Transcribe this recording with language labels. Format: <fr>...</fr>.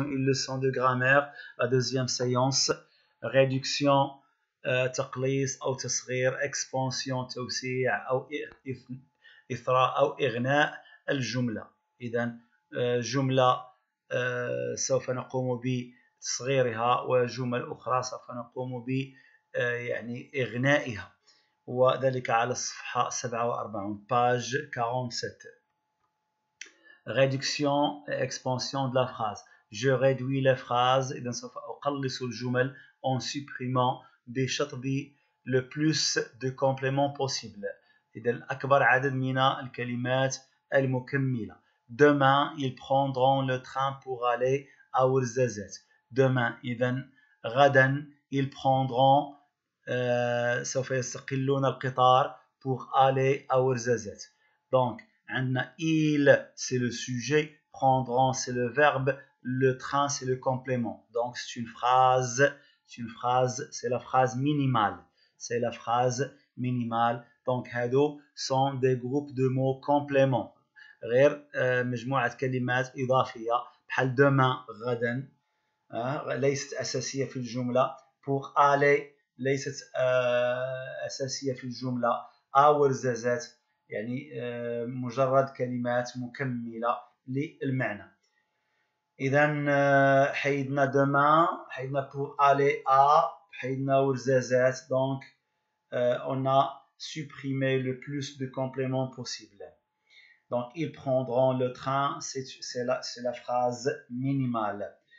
<fr>Une leçon de grammaire, la deuxième séance.</fr> <ar>Réduction, تقليص أو تصغير, expansion, توسيع أو إثراء أو إغناء الجملة. إذن جملة سوف نقوم بتصغيرها وجمل أخرى سوف نقوم ب يعني إغنائها، وذلك على الصفحة 47</ar> <fr>page 47. Réduction et expansion de la phrase. Je réduis les phrases</fr> <ar>إذا سوف أقلص الجمل</ar> <fr>en supprimant</fr> <ar>بشطب</ar> <fr>le plus de compléments possible.</fr> <ar>إذا أكبر عدد من الكلمات المكملة.</ar> <fr>Demain ils prendront le train pour aller à Ouarzazate. Demain</fr> <ar>إذا غدا</ar> <fr>ils prendront</fr> <ar>سوف يستقلون القطار</ar> <fr>pour aller à Ouarzazate. Donc il, c'est le sujet, prendront, c'est le verbe, le train, c'est le complément. Donc, c'est la phrase minimale. C'est la phrase minimale. Donc,</fr> <ar>هادو</ar> <fr>sont des groupes de mots compléments.</fr> <ar>غير مجموعة كلمات إضافية بحال</ar> <fr>demain,</fr> <ar>غدا ليست أساسية في الجملة.</ar> <fr>Pour aller</fr> <ar>ليست أساسية في الجملة. Ouarzazate يعني مجرد كلمات مكملة للمعنى. إذا حيدنا</ar> <fr>demain,</fr> <ar>حيدنا</ar> <fr>pour aller à,</fr> <ar>حيدنا Ouarzazate.</ar> <fr>Donc on a supprimé le plus de compléments possible. Donc ils prendront le train, c'est la phrase minimale.</fr>